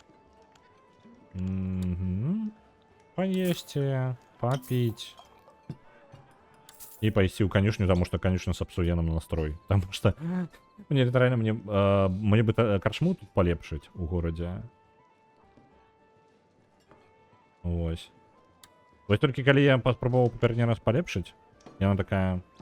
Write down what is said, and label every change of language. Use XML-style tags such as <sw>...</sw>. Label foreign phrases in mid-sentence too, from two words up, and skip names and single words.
<be>Поесці, папіць.</be> <ru>И пойти в конюшню, потому что конюшня</ru> <be>сапсуе нам настрой.</be> <ru>Потому что мне літаральна мне бы карчму тут полепшить у городе.</ru> <be>Вось. Вось толькі калі я паспрабаваў папярэдні раз полепшить, яна такая...</be>